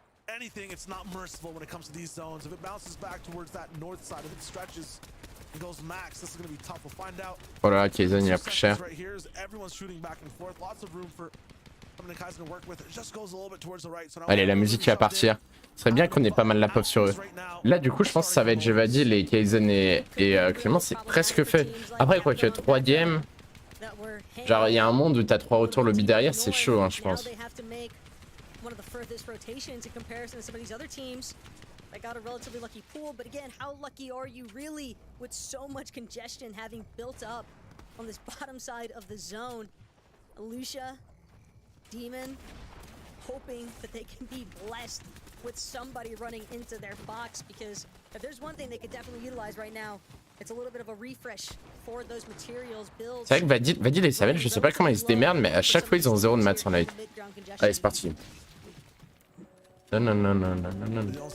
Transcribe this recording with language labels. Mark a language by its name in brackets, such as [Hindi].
[English] Anything, it's not merciful when it comes to these zones. If it bounces back towards that north side, if it stretches and goes max, this is going to be tough. We'll find out. [French] Oh là là, Kaizen il a pris cher. [English] Right here is everyone's shooting back and forth. Lots of room for something that Kaizen to work with. It just goes a little bit towards the right. So [French] allez, la musique qui va partir. Ce serait bien qu'on ait pas mal la pop sur eux. Là, du coup, je pense que ça va être Jevadil et Kaizen et Clément, c'est presque fait. Après, quoi que 3 games, genre il y a un monde où t'as 3 retours lobby derrière, c'est chaud, hein, je pense. [English] One of the furthest rotations in comparison to some of these other teams that got a relatively lucky pool, but again, how lucky are you really with so much congestion having built up on this bottom side of the zone? Lucia, Demon, hoping that they can be blessed with somebody running into their box, because if there's one thing they could definitely utilize right now, it's a little bit of a refresh for those materials builds. [French] C'est vrai que Vadil et Savage, je sais pas comment ils se démerdent, mais à chaque fois ils ont 0 de maths sur light. Allez, c'est parti. Non, non, non, non, non, non, non.